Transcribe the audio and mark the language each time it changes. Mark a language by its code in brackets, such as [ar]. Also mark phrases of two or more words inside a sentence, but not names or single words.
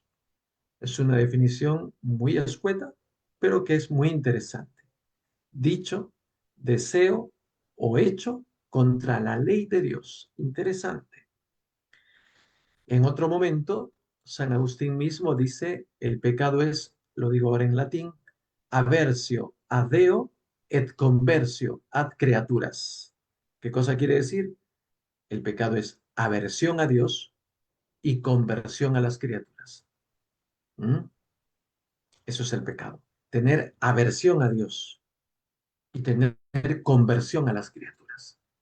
[es] Es una definición muy escueta, pero que es muy interesante. Dicho, deseo o hecho contra la ley de Dios. Interesante. En otro momento, San Agustín mismo dice, el pecado es, lo digo ahora en latín, [la] aversio ad Deo et conversio ad creaturas. [es] ¿Qué cosa quiere decir? El pecado es aversión a Dios y conversión a las criaturas. ¿Mm? Eso es el pecado. Tener aversión a Dios y tener conversión a las criaturas.